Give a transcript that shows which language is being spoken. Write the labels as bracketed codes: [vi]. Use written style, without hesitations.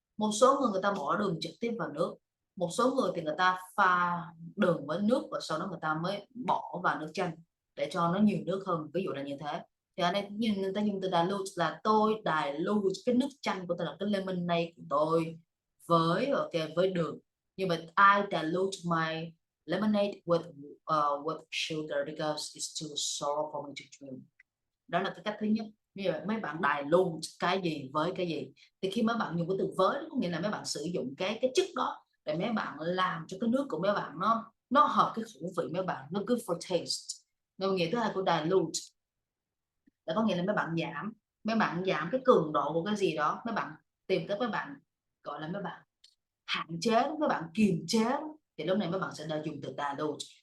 [vi] Một số người ta bỏ đường trực tiếp vào nước, một số người thì người ta pha đường với nước và sau đó người ta mới bỏ vào nước chanh để cho nó nhiều nước hơn, ví dụ là như thế. Thì ở đây người ta dùng từ dilute là tôi dilute cái nước chanh của tôi, là cái lemonade của tôi với ok với đường. Như vậy [en] I dilute my lemonade with sugar because it's too sour for me to drink. [vi] Đó là cái cách thứ nhất. Như vậy mấy bạn dilute cái gì với cái gì, thì khi mấy bạn dùng cái từ với có nghĩa là mấy bạn sử dụng cái chất đó để mấy bạn làm cho cái nước của mấy bạn nó hợp cái khẩu vị mấy bạn, nó [en] good for taste. [vi] Nên nghĩa thứ hai của dilute là có nghĩa là mấy bạn giảm cái cường độ của cái gì đó, mấy bạn tìm tới, mấy bạn gọi là mấy bạn hạn chế, mấy bạn kiềm chế, thì lúc này mấy bạn sẽ dùng từ dilute.